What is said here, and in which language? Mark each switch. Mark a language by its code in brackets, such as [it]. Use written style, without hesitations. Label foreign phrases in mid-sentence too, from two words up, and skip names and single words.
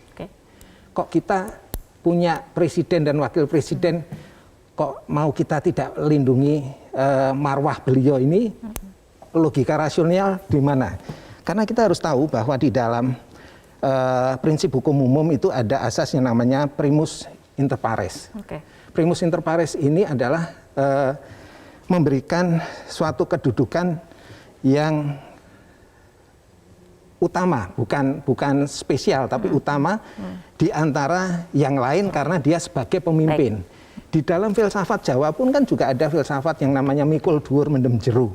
[id] Kok kita punya Presiden dan Wakil Presiden kok mau kita tidak lindungi marwah beliau ini, logika rasional di mana? Karena kita harus tahu bahwa di dalam prinsip hukum umum itu ada asas yang namanya [la] primus inter pares. Primus inter pares [id] ini adalah memberikan suatu kedudukan yang utama, bukan spesial tapi utama di antara yang lain karena dia sebagai pemimpin. Di dalam filsafat Jawa pun kan juga ada filsafat yang namanya [jv] mikul dhuwur mendem jero.